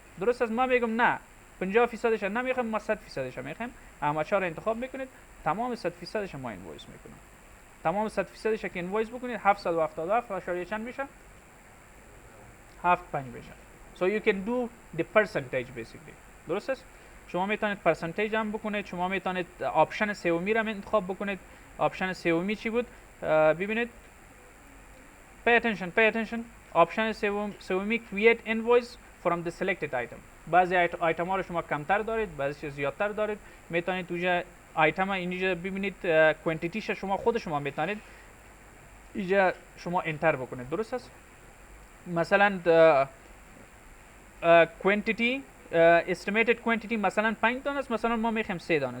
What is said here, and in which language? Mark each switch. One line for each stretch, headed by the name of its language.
Persian: درست است؟ ما میگم نه 50% نمیخوام، ما 100% میخوایم. احمد شاه را انتخاب میکنید، تمام 100% ما invoice میکنم. تمام 100% که invoice بکنید 777 چند میشه؟ 75 میشه.
English: So you can do the percentage basically.
Persian: درست است؟ شما میتونید پرسنتیج هم بکنید، شما میتونید آپشن سومی را انتخاب بکنید. آپشن سومی چی بود؟ ببینید
English: pay attention.
Persian: آپشن سومی
English: create invoice from the selected item.
Persian: بعضی آیتم ها رو شما کمتر دارید، بعضی زیادتر دارید. میتونید توجه آیتم اینجا ببینید کوانتیتیش شما خود شما میتونید اینجا شما انتر بکنید. درست است؟ مثلا quantity estimated quantity مثلا 5 دانه است، مثلا ما میخوایم 3 دانه.